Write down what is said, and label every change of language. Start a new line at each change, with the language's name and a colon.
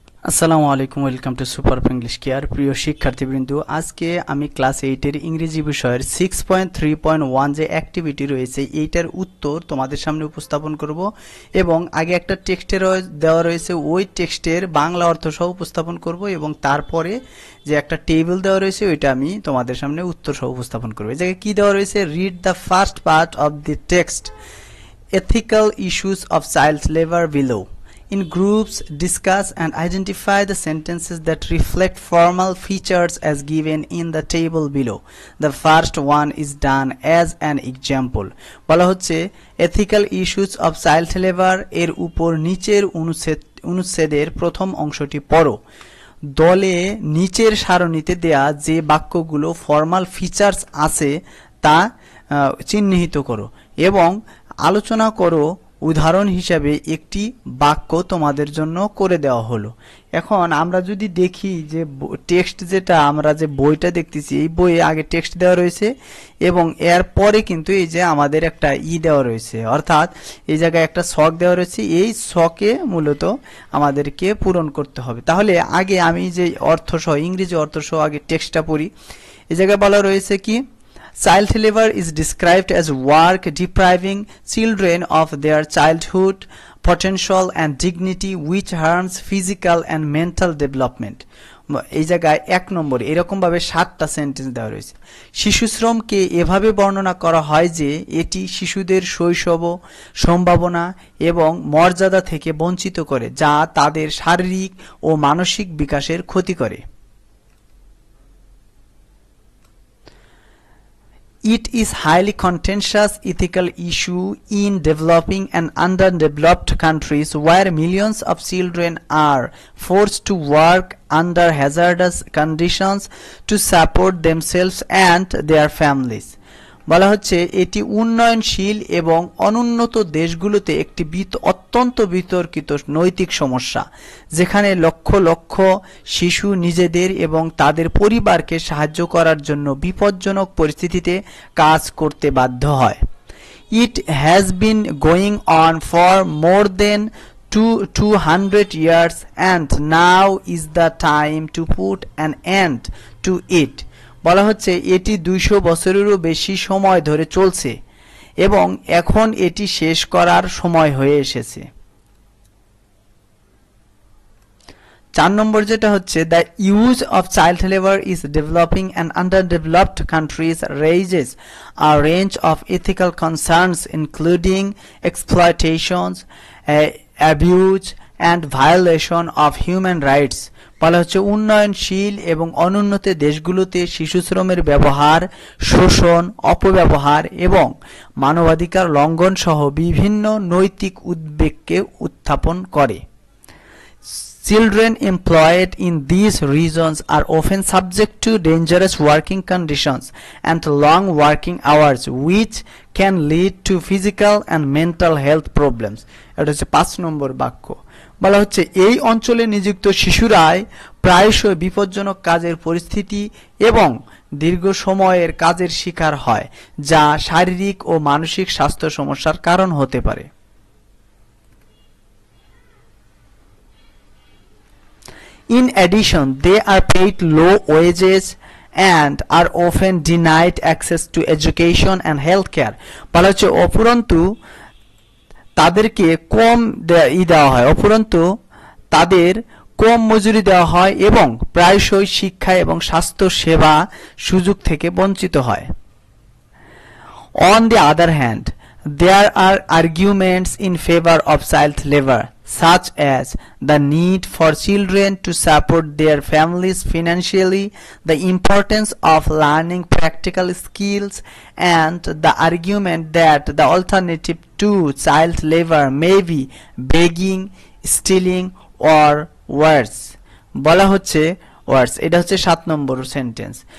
Bangla: আসসালামু আলাইকুম, welcome to super English care. প্রিয় শিক্ষার্থীবৃন্দ, আজকে আমি ক্লাস 8-এর ইংরেজি বিষয়ের 6.3.1 যে অ্যাক্টিভিটি রয়েছে এইটার উত্তর তোমাদের সামনে উপস্থাপন করব এবং আগে একটা টেক্সটে দেওয়া রয়েছে, ওই টেক্সটের বাংলা অর্থ সহ উপস্থাপন করব এবং তারপরে যে একটা টেবিল দেওয়া রয়েছে ওইটা আমি তোমাদের সামনে উত্তর সহ উপস্থাপন করব। এই জায়গায় কি দেওয়া রয়েছে?
English: Read the first part of the text, ethical issues of child labor below. In groups, discuss and identify the sentences that reflect formal features as given in the table below. The first one is done as an example.
Bangla: বলা হচ্ছে
English: ethical issues of child labor
Bangla: এর উপর নিচের অনুচ্ছেদের প্রথম অংশটি পড়ো। দলে নিচের সারণীতে দেয়া যে বাক্যগুলো ফর্মাল ফিচার্স আছে তা চিহ্নিত করো এবং আলোচনা করো। উদাহরণ হিসাবে একটি বাক্য তোমাদের জন্য করে দেওয়া হলো। এখন আমরা যদি দেখি যে টেক্সট যেটা আমরা যে বইটা দেখতেছি, এই বইয়ে আগে টেক্সট দেওয়া রয়েছে এবং এর পরে কিন্তু এই যে আমাদের একটা দেওয়া রয়েছে, অর্থাৎ এই জায়গায় একটা ছক দেওয়া রয়েছে। এই ছকে মূলত আমাদেরকে পূরণ করতে হবে। তাহলে আগে আমি যে অর্থসহ ইংরেজি অর্থসহ আগে টেক্সটটা পড়ি। এই জায়গায় বলা রয়েছে কি,
English: child labor is described as work depriving children of their childhood potential and dignity which harms physical and mental development.
Bangla: এই জায়গায় 1 নম্বর এরকম ভাবে 7টা সেন্টেন্স দেওয়া রয়েছে। শিশু শ্রমকে এভাবে বর্ণনা করা হয় যে এটি শিশুদের শৈশব, সম্ভাবনা এবং মর্যাদা থেকে বঞ্চিত করে, যা তাদের শারীরিক ও মানসিক বিকাশের ক্ষতি করে।
English: It is highly contentious ethical issue in developing and underdeveloped countries where millions of children are forced to work under hazardous conditions to support themselves and their families.
Bangla: বলা হচ্ছে এটি উন্নয়নশীল এবং অনুন্নত দেশগুলোতে একটি অত্যন্ত বিতর্কিত নৈতিক সমস্যা, যেখানে লক্ষ লক্ষ শিশু নিজেদের এবং তাদের পরিবারকে সাহায্য করার জন্য বিপজ্জনক পরিস্থিতিতে কাজ করতে বাধ্য হয়।
English: It has been going on for more than 200 years and now is the time to put an end to it.
Bangla: বলা হচ্ছে এটি 200 বছরেরও বেশি সময় ধরে চলছে এবং এখন এটি শেষ করার সময় হয়ে এসেছে। 4 নম্বর যেটা হচ্ছে,
English: the use of child labor is developing and underdeveloped countries raises a range of ethical concerns including exploitations, abuse and violation of human rights.
Bangla: বলা হচ্ছে উন্নয়নশীল এবং অনুন্নত দেশগুলোতে শিশু শ্রমের ব্যবহার, শোষণ, অপব্যবহার এবং মানবাধিকার লঙ্ঘন সহ বিভিন্ন নৈতিক উদ্বেগকে উত্থাপন করে।
English: Children employed in these regions are often subject to dangerous working conditions and long working hours which can lead to physical and mental health problems.
Bangla: এটা হচ্ছে 5 নম্বর বাক্য। বলা হচ্ছে এই অঞ্চলে নিযুক্ত শিশুরাই প্রায়শই বিপজ্জনক কাজের পরিস্থিতি এবং দীর্ঘ সময়ের কাজের শিকার হয়, যা শারীরিক ও মানসিক স্বাস্থ্য সমস্যার কারণ হতে পারে।
English: In addition, they are paid low wages and are often denied access to education and healthcare.
Bangla: বলা হচ্ছে অপরন্তু তাদেরকে কম দেওয়া হয়, অপরন্তু তাদের কম মজুরি দেওয়া হয় এবং প্রায়শই শিক্ষা এবং স্বাস্থ্য সেবা সুযোগ থেকে বঞ্চিত হয়।
English: On the other hand, there are arguments in favor of child labor, such as the need for children to support their families financially, the importance of learning practical skills, and the argument that the alternative to child labor may be begging, stealing, or worse.
Bangla: বলা হচ্ছে ওয়ার্ডস, এটা হচ্ছে 7 নম্বর sentence.